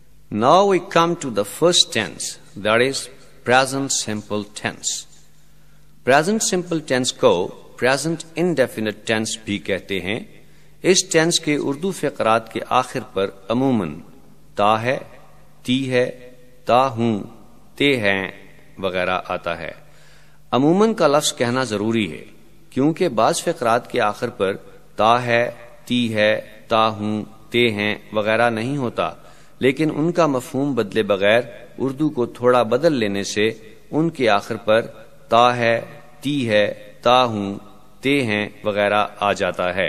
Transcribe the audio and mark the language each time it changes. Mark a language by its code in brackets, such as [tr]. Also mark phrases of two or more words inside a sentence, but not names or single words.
[en] Now we come to the first tense, that is present simple tense. Present simple tense کو present indefinite tense [ur] بھی کہتے ہیں. اس ٹینس کے اردو فقرات کے آخر پر عموماً تا ہے، تی ہے، تا ہوں، تے ہیں وغیرہ آتا ہے. عموماً کا لفظ کہنا ضروری ہے کیونکہ بعض فقرات کے آخر پر تا ہے، تی ہے، تا ہوں، تے ہیں وغیرہ نہیں ہوتا، لیکن ان کا مفہوم بدلے بغیر اردو کو تھوڑا بدل لینے سے ان کے آخر پر تا ہے، تی ہے، تا ہوں، تے ہیں وغیرہ آ جاتا ہے.